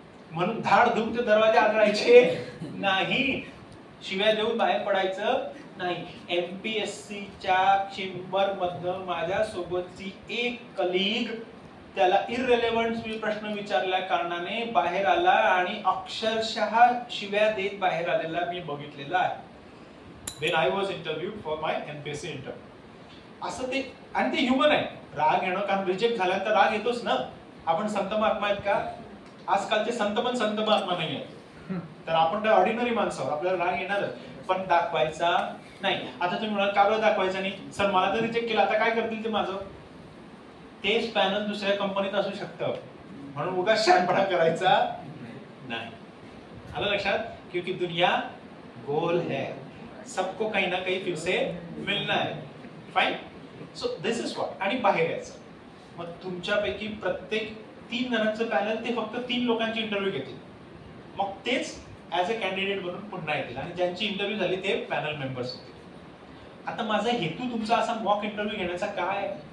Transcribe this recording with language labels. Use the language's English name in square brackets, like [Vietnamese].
[Marathi] म्हणून धाड धूम ते दरवाजे आदळायचे नाही, शिव्या देऊन बाहेर पडायचं नाही. MPSCच्या चेंबर मधनं माझ्या सोबतची एक कलीग त्याला इररिलेव्हंट प्रश्न विचारल्या कारणाने बाहेर आला आणि अक्षरशः शिव्या देत बाहेर आलेला मी बघितलेला आहे. [English] when I was interviewed for my MPSC interview. [Marathi] असं ते, आणि ते ह्युमन आहे, राग येणं, कारण रिजेक्ट झाल्यानंतर राग येतोच ना. आपण संत महात्मा आहेत का? आजकालचे संत पण संत महात्मा नाही आहेत, तर आपण तर ऑर्डिनरी माणसावर आपल्याला राग येणारच, पण दाखवायचा नाही. आता तुम्ही म्हणाल का बरं दाखवायचा नाही? सर मला तर रिजेक्ट केलं, आता काय करतील ते माझं? तेच पॅनल दुसऱ्या कंपनीत असू शकतं, म्हणून उगाच शहाणपणा करायचा नाही. आलं लक्षात? [Hindi] क्योंकि दुनिया गोल है, सबको कहीं ना कहीं फिर से मिलना है. [English] Fine. So this is what. [Marathi] आणि बाहेर यायचं. मग तुमच्यापैकी प्रत्येक 3 जणांचं पॅनल ते फक्त 3 लोकांची इंटरव्ह्यू घेतील, मग तेच ऍज अ कॅन्डिडेट बनून पुन्हा येतील, आणि ज्यांची इंटरव्ह्यू झाली ते पॅनल मेंबर्स होतील. आता माझा हेतू तुमचा असा मॉक इंटरव्ह्यू घेण्याचा काय?